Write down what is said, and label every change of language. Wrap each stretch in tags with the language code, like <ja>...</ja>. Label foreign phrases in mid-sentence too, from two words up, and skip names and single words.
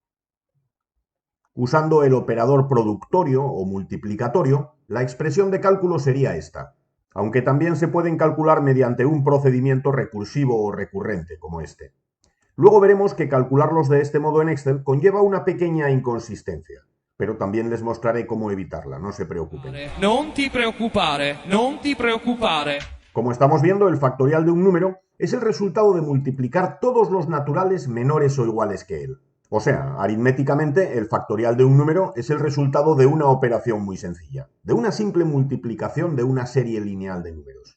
<es>Usando el operador productorio o multiplicatorio, la expresión de cálculo sería esta, aunque también se pueden calcular mediante un procedimiento recursivo o recurrente, como este. Luego veremos que calcularlos de este modo en Excel conlleva una pequeña inconsistencia, pero también les mostraré cómo evitarla, no se preocupen.</es> <it>Non ti preoccupare, non ti preoccupare.</it> <es>Como estamos viendo, el factorial de un número es el resultado de multiplicar todos los naturales menores o iguales que él. O sea, aritméticamente, el factorial de un número es el resultado de una operación muy sencilla, de una simple multiplicación de una serie lineal de números.</es>